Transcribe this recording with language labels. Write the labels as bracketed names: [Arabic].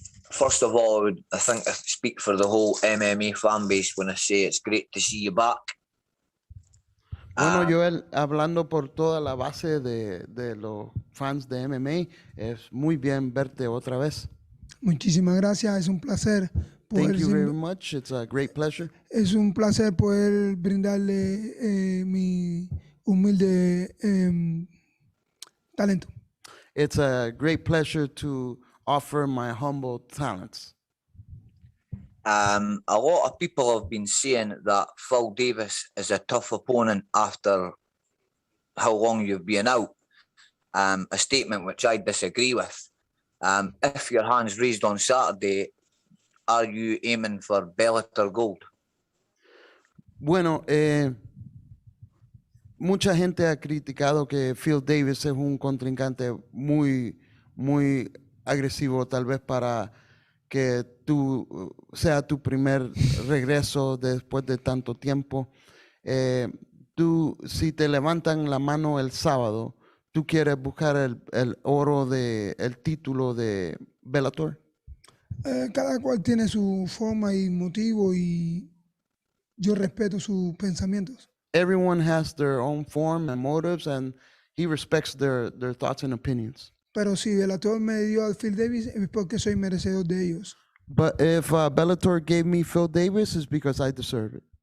[English] First of all, I think I speak for the whole MMA fan base when I say it's great to see you back. [Spanish] Bueno, Joel, hablando por toda la base de los fans de MMA, es muy bien verte otra vez. Muchísimas gracias, es un placer. [English] Thank you very sin- much. It's a great pleasure. [Spanish] Es un placer poder brindarle mi humilde talento. [English] It's a great pleasure to offer my humble talents. A lot of people have been saying that Phil Davis is a tough opponent after how long you've been out. A statement which I disagree with. If your hand's raised on Saturday, are you aiming for Bellator gold? [Spanish] Bueno, mucha gente ha criticado que Phil Davis es un contrincante muy agresivo, tal vez para que sea tu primer regreso después de tanto tiempo. Si te levantan la mano el sábado, ¿tú quieres buscar el oro el título de Bellator? Cada cual tiene su forma y motivo y yo respeto sus pensamientos. [English] Everyone has their own form and motives, and he respects their thoughts and opinions. [Spanish] Pero si Bellator me dio a Phil Davis es porque soy merecedor de ellos. [English] But if Bellator gave me Phil Davis, it's because I deserve it.